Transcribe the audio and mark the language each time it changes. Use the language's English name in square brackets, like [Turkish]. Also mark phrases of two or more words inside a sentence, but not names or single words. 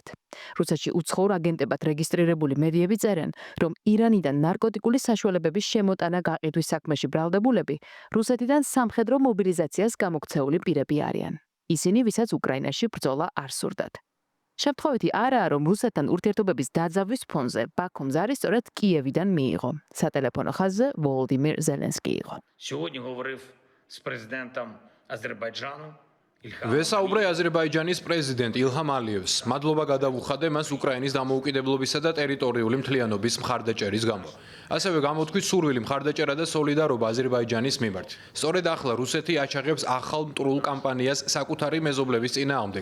[Georgian] რუსეთში უცხოურ აგენტებად რეგისტრირებული მედიები წერენ, რომ ირანიდან ნარკოტიკული საშუალებების შემოტანა გაყიდვის საქმეში ბრალდებულები რუსეთიდან სამხედრო მობილიზაციას გამოქცეული პირები არიან. ისინი, ვისაც უკრაინაში ბრძოლა არ სურდათ. შემთხვევითი არაა, რომ რუსეთთან ურთიერთობების დაძაბვის ფონზე ბაქუმ ზარი სწორედ კიევიდან მიიღო. სატელეფონო ხაზზე ვოლოდიმირ ზელენსკი იყო. [Ukrainian] Сьогодні говорив з президентом Азербайджану. [Georgian] ვესაუბრე აზერბაიჯანის პრეზიდენტ ილჰამ ალიევს. მადლობა გადავუხადე მას უკრაინის დამოუკიდებლობისა და ტერიტორიული მთლიანობის მხარდაჭერის გამო. ასევე გამოთქვით სურვილი მხარდაჭერა და სოლიდარობა აზერბაიჯანის მიმართ. სწორედ ახლა რუსეთი აჩაღებს ახალ მტრულ კამპანიას საკუთარი მეზობლების წინააღმდეგ.